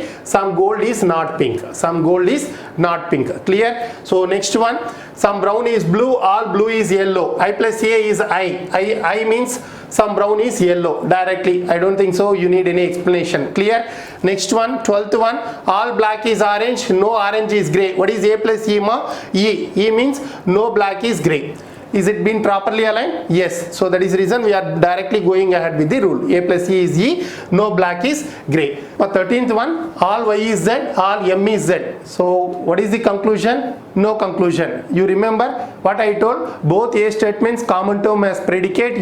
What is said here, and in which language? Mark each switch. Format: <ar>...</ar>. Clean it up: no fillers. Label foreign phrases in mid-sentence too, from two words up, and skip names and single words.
<en>Some gold is not pink. Some gold is not pink. Clear? So next one, some brown is blue, all blue is yellow. I plus A is I means some brown is yellow directly. I don't think so you need any explanation. Clear? Next one, 12th one, all black is orange, no orange is grey. What is A plus E ma? E means no black is grey. Is it been properly aligned? Yes. So that is the reason we are directly going ahead with the rule. A plus E is E, no black is grey. 13th one, all Y is Z, all M is Z. So what is the conclusion? No conclusion. You remember what I told? Both A statements common term as predicate.</en>